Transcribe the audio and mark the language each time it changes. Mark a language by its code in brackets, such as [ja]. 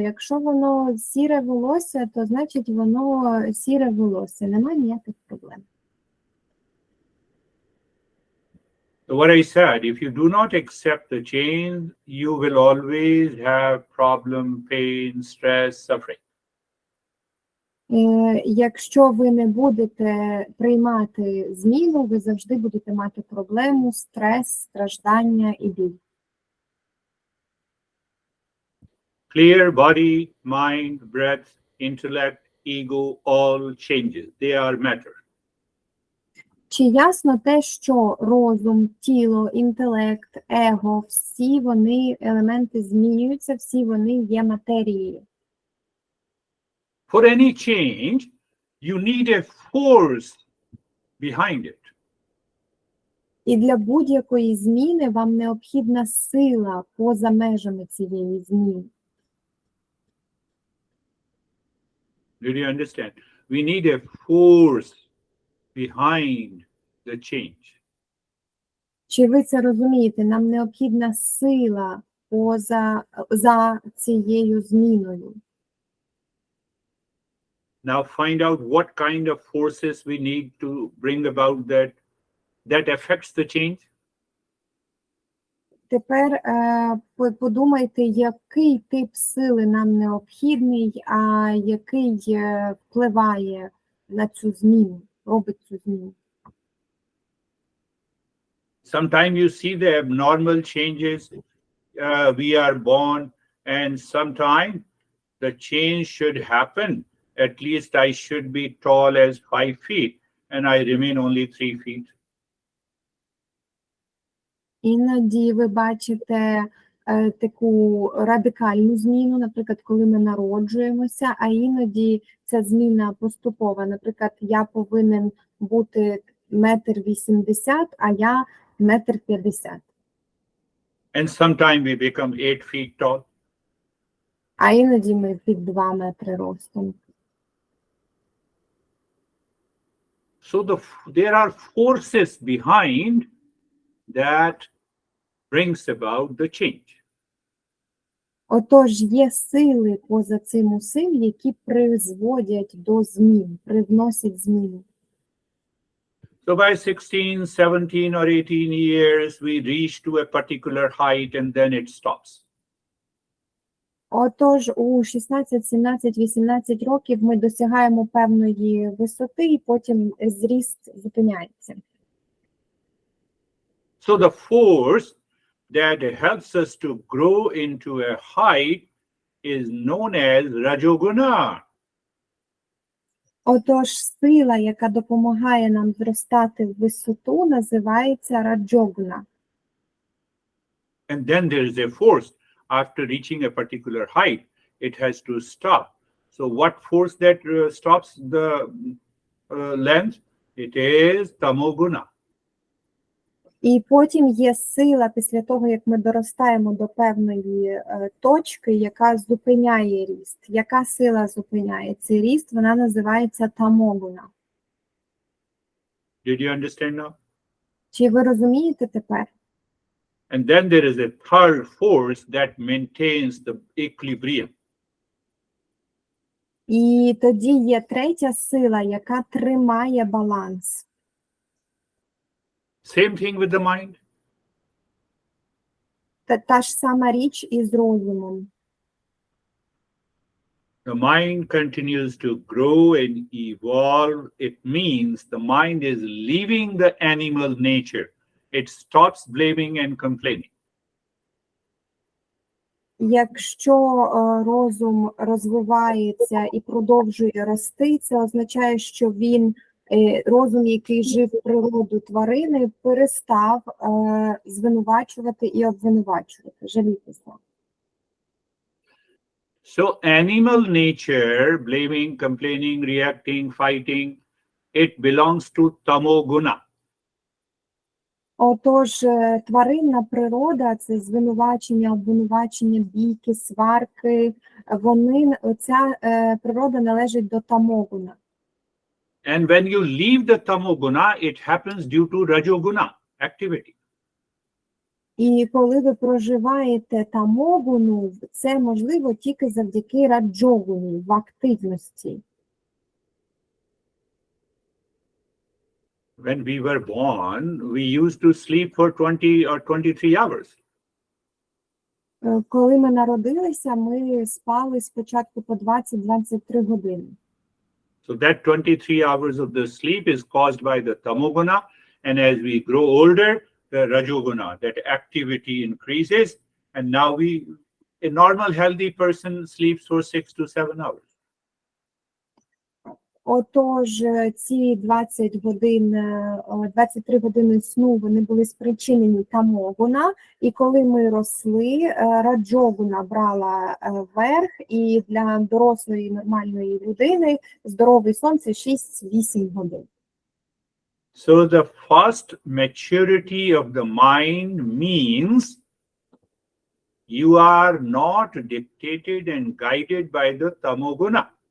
[uk] Якщо воно сіре волосся, то значить воно сіре волосся. Немає ніяких проблем. [en] So what I said, if you do not accept the change, you will always have problem, pain, stress, suffering. [uk] Якщо ви не будете приймати зміну, ви завжди будете мати проблему, стрес, страждання і біль. [en] Clear body, mind, breath, intellect, ego, all changes. They are matter. [uk] Чи ясно те, що розум, тіло, інтелект, его, всі вони елементи змінюються, всі вони є матерією? [en] For any change, you need a force behind it. [uk] І для будь-якої зміни вам необхідна сила поза межами цієї зміни. [en] Did you understand? We need a force behind the change. [uk] Чи ви це розумієте? Нам необхідна сила за цією зміною. [en] Now find out what kind of forces we need to bring about that affects the change. [uk] Тепер подумайте, який тип сили нам необхідний, а який впливає на цю зміну, робить цю зміну. [en] Sometimes you see the abnormal changes. We are born, and sometimes the change should happen. At least I should be tall as 5 feet, and I remain only 3 feet. [uk] Іноді ви бачите таку радикальну зміну, наприклад, коли ми народжуємося, а іноді ця зміна поступова. Наприклад, я повинен бути 1,80 м, а я 1,50 м. [en] And sometimes we become 8 feet tall. [uk] А іноді ми під 2 метри ростом. [en] So there are forces behind that brings about the change. [uk] Отож, є сили поза цим усім, які призводять до змін, привносять зміни. [en] So by 16, 17 or 18 years, we reach to a particular height and then it stops. [uk] Отож, у 16, 17, 18 років ми досягаємо певної висоти, і потім зріст зупиняється. [en] So the force that helps us to grow into a height is known as Rajoguna. [uk] Отож, сила, яка допомагає нам зростати в висоту, називається раджогна. [en] And then there is a force. After reaching a particular height, it has to stop. So what force that stops the length? It is Tamoguna. [uk] І потім є сила після того, як ми доростаємо до певної точки, яка зупиняє ріст. Яка сила зупиняє цей ріст? Вона називається тамогуна. [en] Did you understand now? [uk] Чи ви розумієте тепер? [en] And then there is a third force that maintains the equilibrium. [uk] І тоді є третя сила, яка тримає баланс. [en] Same thing with the mind. [uk] Та ж сама річ із розумом. [en] The mind continues to grow and evolve. It means the mind is leaving the animal nature. It stops blaming and complaining. [uk] Якщо розум розвивається і продовжує рости, це означає, що розум, який жив природу тварини, перестав звинувачувати і обвинувачувати, жалітися. [en] So animal nature, blaming, complaining, reacting, fighting, it belongs to tamoguna. [uk] Отож, тваринна природа – це звинувачення, обвинувачення, бійки, сварки. Ця природа належить до тамогуна. [en] And when you leave the tamoguna, it happens due to rajoguna activity. [uk] І коли ви проживаєте тамогуну, це можливо тільки завдяки раджогуні, в активності. [en] When we were born, we used to sleep for 20 or 23 hours. [uk] Коли ми народилися, ми спали спочатку по 20-23 години. [en] So that 23 hours of the sleep is caused by the tamoguna, and as we grow older, the rajoguna, that activity increases, and now a normal healthy person sleeps for 6 to 7 hours. [uk] Отож, ці 23 години сну, вони були спричинені тамогуна, і коли ми росли, раджогуна брала верх, і для дорослої нормальної людини здоровий сон – це 6-8 годин. [en] So the first maturity of the mind means you are not dictated and guided by the tamoguna.